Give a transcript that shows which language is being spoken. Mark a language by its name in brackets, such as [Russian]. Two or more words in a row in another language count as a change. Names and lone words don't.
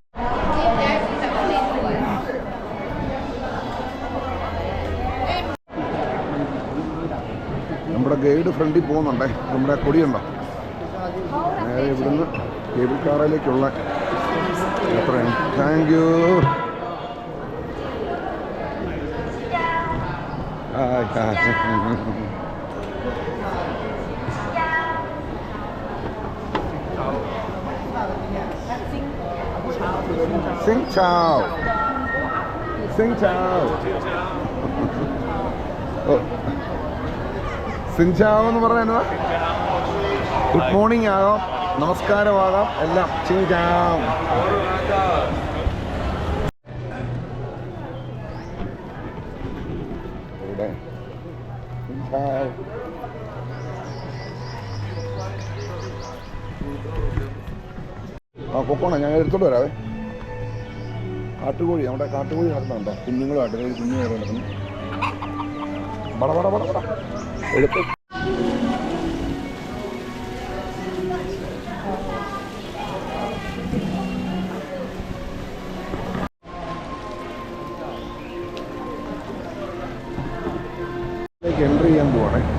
[Malayalam] നമ്മുടെ ഗൈഡ് ഫ്രണ്ടിൽ പോകുന്നുണ്ടേ. നമ്മുടെ കൊടിയുണ്ടോ, നേരെ ഇവിടുന്ന് കേബിൾ കാറിലേക്കുള്ള യാത്രയാണ്. [English] Thank you. [Vietnamese] Xin chào. Xin chào. Xin chào [Malayalam] എന്ന് പറയുന്നത് [English] good morning [Malayalam] ആകാം, നമസ്കാരമാകാം, എല്ലാം. [Vietnamese] Xin chào. ഇവിടെ Xin chào. [Malayalam] ആ കൊക്കോണ ഞാൻ എടുത്തോണ്ട് വരാവേ. കാട്ടുകോഴി, നമ്മുടെ കാട്ടുകോഴി നടക്കുന്നുണ്ടോ, കുഞ്ഞുങ്ങളുമായിട്ട് ഒരു കുഞ്ഞുമായിട്ട് നടക്കുന്നു. പട പട പട പട എടുത്ത് എൻട്രി ചെയ്യാൻ പോവാണേ.